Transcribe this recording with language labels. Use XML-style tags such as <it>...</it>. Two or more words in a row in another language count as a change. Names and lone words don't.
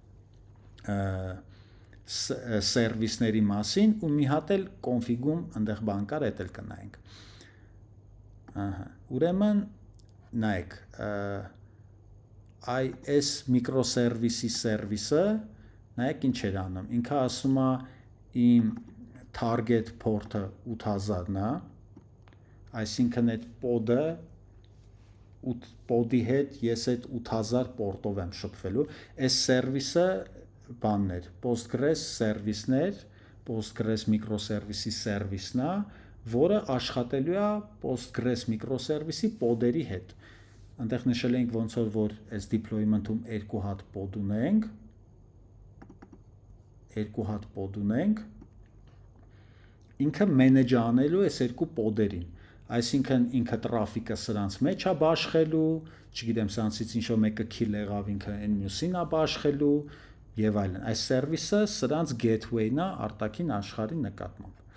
<hy>սերվիսների մասին ու մի հատ էլ config-ում այնտեղ բան կար, դա էլ կնայենք։ Ահա, ուրեմն նայեք, այս microservice-ի service-ը, նայեք ինչ էր անում։ Ինքը ասում է իմ</hy> <en>target port-</en> <hy>ը 8000-ն է, այսինքն այդ pod-ի հետ ես այդ 8000 port-ով եմ շփվելու։ Այս service-ը բաններ, Postgres service-ներ, Postgres microservice-ի service-ն է, որը աշխատելու է Postgres միկրոսերվիսի պոդերի հետ։ Այնտեղ նշել ենք ոնց որ այս deployment-ում երկու հատ պոդ ունենք, ինքը manage անելու այս երկու պոդերին, այսինքն ինքը տրաֆիկը սրանց մեջ է բաշխելու, չգիտեմ, սրանցից ինչ-որ մեկը kill եղավ, ինքը այն մյուսին է բաշխելու եւ այլն։ Այս սերվիսը սրանց gateway-ն է արտաքին աշխարհի նկատմամբ։</hy>